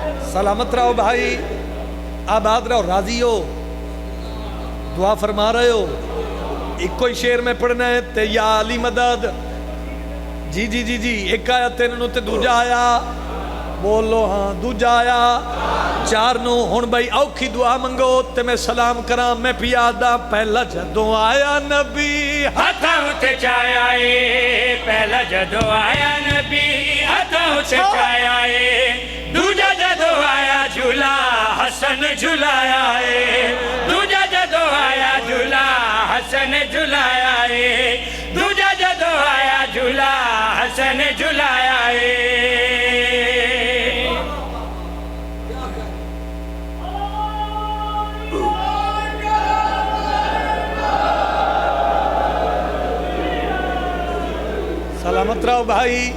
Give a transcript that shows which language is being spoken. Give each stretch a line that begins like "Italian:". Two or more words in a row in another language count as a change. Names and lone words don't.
Urdu: سلامت رہو بھائی، آباد رہو، راضی ہو، دعا فرما رہے ہو.
Punjabi: ایک کوئی شعر میں پڑھنا ہے تے یا علی مدد. جی جی جی جی ایک آیا 3 نو تے دوجا آیا، بولو ہاں دوجا آیا 4 نو. ہن بھائی اوکھی دعا منگو تے میں سلام کراں. میں پیادا پہلا جدوں آیا نبی ہتھاں تے چایا اے، پہلا جدوں آیا نبی ہتھاں تے چایا اے، دوجا جدوں آیا جھولا حسن جھلایا اے، دوجا جدوں آیا جھولا حسن جھلایا اے، دوجا جدوں آیا جھولا حسن جھلایا اے. سلامت رہو بھائی.